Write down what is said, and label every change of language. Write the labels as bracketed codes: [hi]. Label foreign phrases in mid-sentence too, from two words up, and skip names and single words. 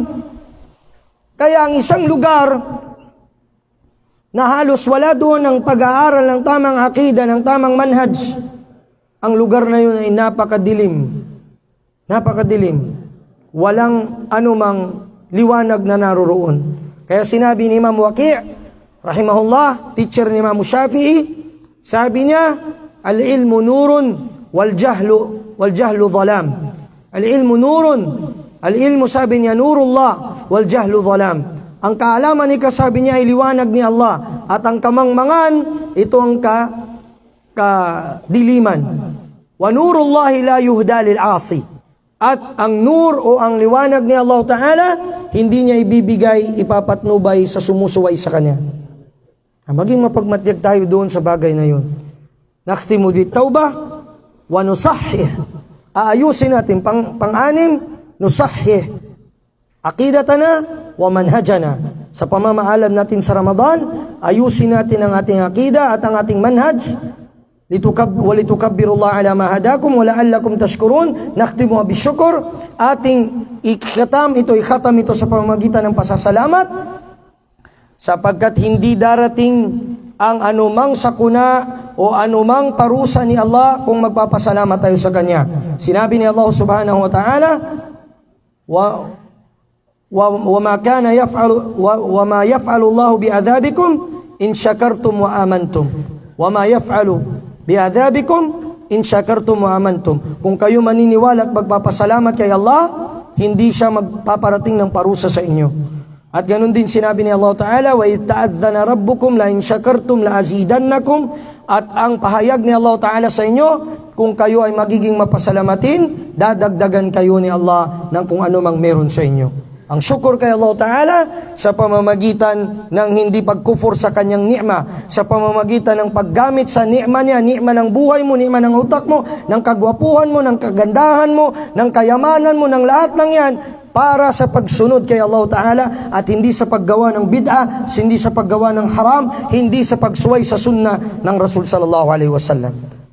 [tl] Kaya ang isang lugar na halos wala doon ang pag-aaral ng tamang akida, ng tamang manhaj, ang lugar na yun ay napakadilim. Napakadilim. Walang anumang liwanag na naroroon. Kaya sinabi ni Imam Waqi', rahimahullah, teacher ni Imam Shafi'i, sabi niya, [ar] العلم نور والجهل ظلام. العلم نور، العلم [tl] sabi niya, [ar] نور الله والجهل ظلام. [tl] Ang kaalaman ni sabi niya ay liwanag ni Allah, at ang kamangmangan, ito ang kadiliman. [ar] ونور الله لا يهدى للعاصي. [tl] At ang nur o ang liwanag ni Allah Ta'ala, hindi niya ibibigay, ipapatnubay sa sumusuway sa Kanya. Maging mapagmatyag tayo doon sa bagay na yun. [ar] نختم بالتوبة ونصحح. [tl] Aayusin natin pang-anim, [ar] نصحح عقيدتنا ومنهجنا. [tl] Sa pamamaalam natin sa Ramadan, ayusin natin ang ating aqida at ang ating manhaj. [ar] ولتكبروا الله على ما هداكم ولعلكم تشكرون. نختم بالشكر. [tl] Ating ikhatam ito sa pamamagitan ng pasasalamat, sapagkat hindi darating ang anumang sakuna o anumang parusa ni Allah kung magpapasalamat tayo sa Kanya. Sinabi ni Allah [ar] سبحانه وتعالى، وما يفعل الله بعذابكم إن شكرتم وآمنتم. وما يفعل بعذابكم إن شكرتم وآمنتم. [tl] Kung kayo maniniwala at magpapasalamat kay Allah, hindi siya magpaparating ng parusa sa inyo. At ganun din sinabi ni Allah Ta'ala, [ar] وإذ تأذن ربكم لئن شكرتم لأزيدنكم. [tl] At ang pahayag ni Allah Ta'ala sa inyo, kung kayo ay magiging mapasalamatin, dadagdagan kayo ni Allah ng kung ano mang meron sa inyo. Ang syukur kay Allah Ta'ala sa pamamagitan ng hindi pagkufur sa kanyang ni'ma, sa pamamagitan ng paggamit sa ni'ma niya, ni'ma ng buhay mo, ni'ma ng utak mo, ng kagwapuhan mo, ng kagandahan mo, ng kayamanan mo, ng lahat ng yan, para sa pagsunod kay Allah Ta'ala at hindi sa paggawa ng bid'ah, hindi sa paggawa ng haram, hindi sa pagsuway sa sunnah ng Rasul [ar] صلى الله عليه وسلم.